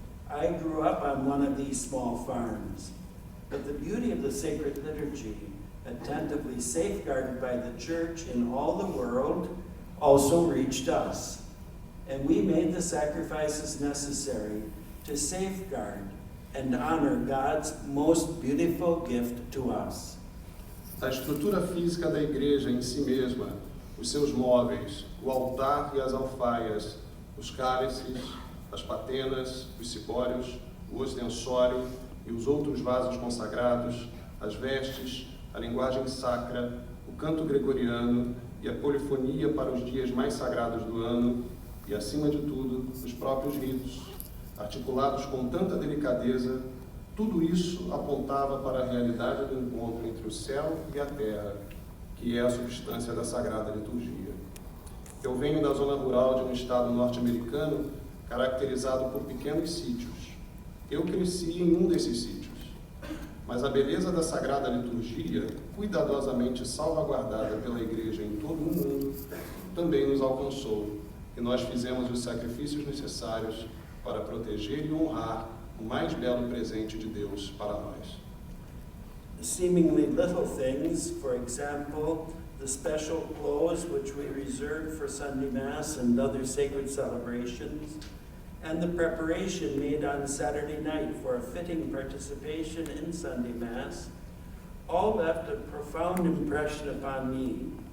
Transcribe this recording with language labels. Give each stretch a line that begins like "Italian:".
English: I grew up on one of these small farms. But the beauty of the sacred liturgy, attentively safeguarded by the Church in all the world, also reached us. And we made the sacrifices necessary to safeguard and honor God's most beautiful gift to us.
Portuguese: A estrutura física da igreja em si mesma, os seus móveis, o altar e as alfaias, os cálices, as patenas, os cibórios, o ostensório e os outros vasos consagrados, as vestes, a linguagem sacra, o canto gregoriano e a polifonia para os dias mais sagrados do ano e, acima de tudo, os próprios ritos, articulados com tanta delicadeza, tudo isso apontava para a realidade do encontro entre o céu e a terra, que é a substância da Sagrada Liturgia. Eu venho da zona rural de um estado norte-americano caracterizado por pequenos sítios. Eu cresci em um desses sítios, mas a beleza da Sagrada Liturgia, cuidadosamente salvaguardada pela Igreja em todo o mundo, também nos alcançou, e nós fizemos os sacrifícios necessários para proteger e honrar o mais belo presente de Deus para nós.
English: Seemingly little things, for example, the special clothes which we reserve for Sunday Mass and other sacred celebrations, and the preparation made on Saturday night for a fitting participation in Sunday Mass, all left a profound impression upon me.